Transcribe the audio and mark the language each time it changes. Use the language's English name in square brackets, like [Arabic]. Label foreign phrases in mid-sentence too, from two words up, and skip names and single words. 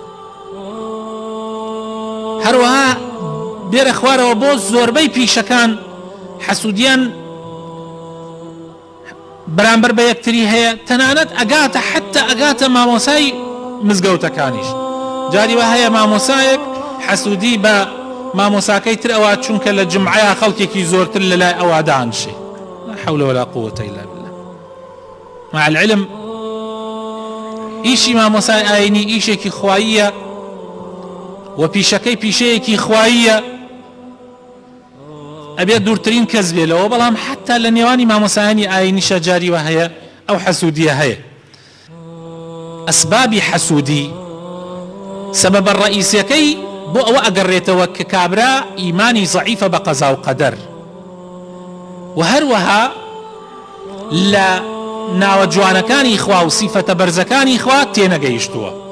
[Central Kurdish] هەروەها بێرە خوارەوە بۆ زۆربەی پیشەکان حەسوودیان بەرامبەر بە یەکتری هەیە، تەنانەت ئەگاتە حتى ئەگاتە مامۆسای مزگەوتەکانیش. جاری وە هەیە مامۆسایەک حەسوودی بە مامۆساکەی تر ئەوە چونکە لە جمعەیە خەڵکێکی زۆرتر لە لای ئەوە دانشێ. [Arabic] لا حول ولا قوة إلا بالله. مع العلم [Central Kurdish] ئیشی مامۆسای ئاینی ئیشێکی خواییە و پیشەکەی پیشەیەکی خواییە، ئەبێت دوورترین کەس بێلەوە، بەڵام حتا لە نێوانی مامۆسایانی ئاینیشە جاریوە هەیە ئەو حەسوودیە هەیە. ئەسبابی حەسوودی سەبەبە ڕئیسەکەی بۆ ئەوە ئەگەڕێتەوە کە کابرا ئیمانی زەعیفە بە قەزا و قەدەر، و هەروەها لە ناوە جوانەکانی خوا و سیفەتە بەرزەکانی خوا تێنەگەیشتووە.